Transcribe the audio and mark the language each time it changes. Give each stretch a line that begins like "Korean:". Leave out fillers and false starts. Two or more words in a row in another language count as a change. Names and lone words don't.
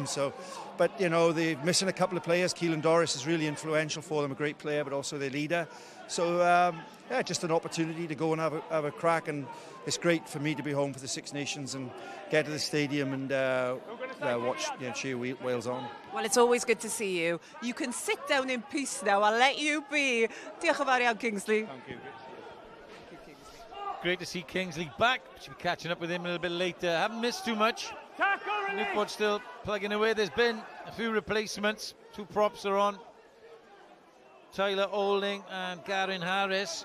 English: So, but you know, they're missing a couple of players. Keelan Doris is really influential for them, a great player, but also their leader. So yeah, just an opportunity to go and have a crack, and it's great for me to be home for the Six Nations and get to the stadium and watch, cheer Wales on. Well, it's always good to see you. You can sit down in peace now. I'll let you be.
Welsh: Diolch yn fawr iawn, Kingsley.
English: Thank you. Great to see Kingsley back. Should be catching up with him a little bit later. Haven't missed too much. Newport still plugging away. There's been a few replacements. 2 props are on. Tyler Olding and Garen Harris.